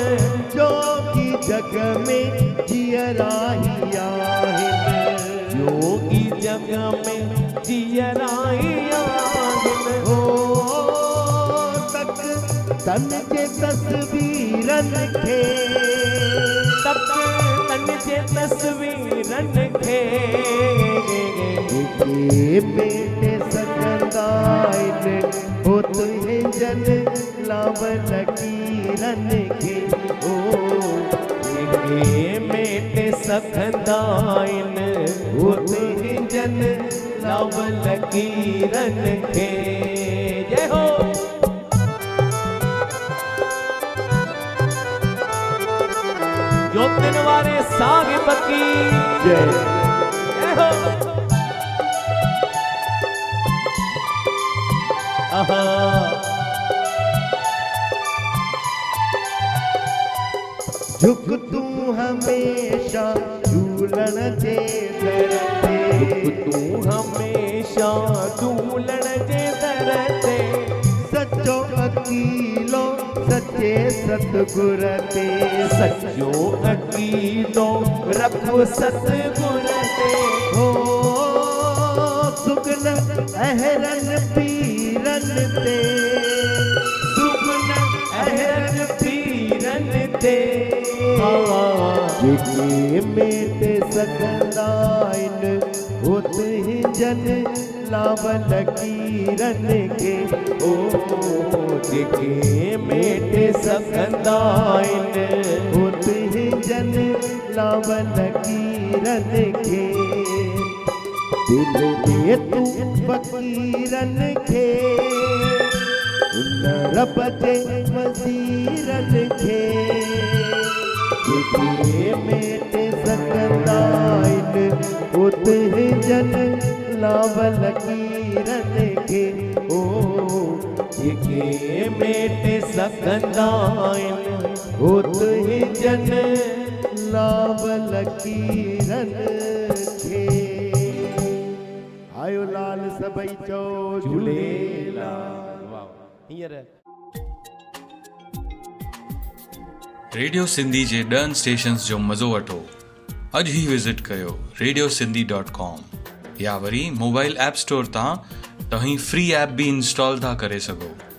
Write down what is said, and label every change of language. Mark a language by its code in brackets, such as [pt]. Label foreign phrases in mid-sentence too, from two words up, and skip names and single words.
[sd] जो की जग में जियरा ही आहे योगी जग में जियरा ही आहे हो तक तन जे तस्वीरन खे तक तन जे तस्वीरन खे जेके मेटे सघंदा आहिनि हो तुंहिं जन लाव लकीरन खे जेके मेटे सघंदा आहिनि हो तुंहिं जन लाव लकीरन खे जय हो जोतिन वारे साहिब की जय जय हो आहा झुक तू हमेशा झूलण जे दर ते तू हमेशा झूलण जे दर ते सचो अकीलो सच्चे सतगुर ते सचो अकीलो रख सतगुर ते हो सुगन अहरन पीरन ते सुगन अहरन पीरन ते जेके मेटे सघंदा आहिनि हो तुंहिं जन लाव लकीरन खे ओ जेके मेटे सघंदा आहिनि हो तुंहिं जन लाव लकीरन खे दिल दे तू फकीरन खे हुनर बजे वज़ीरन खे जेके मेटे सघंदा आहिनि हो तुंहिं जन लाव लकीरन खे जेके मेटे सघंदा आहिनि हो तुंहिं जन लाव लकीरन खे आयो लाल सभई चो झूलेलाल। वाह हींअर रेडियो सिंधी जे 10 स्टेशन्स जो मज़ो वठो। अॼु ई विज़िट कयो radiosindhi.com या वरी [en] mobile app store [sd] तां तव्हीं [en] free app [sd] बि इंस्टॉल था करे सघो।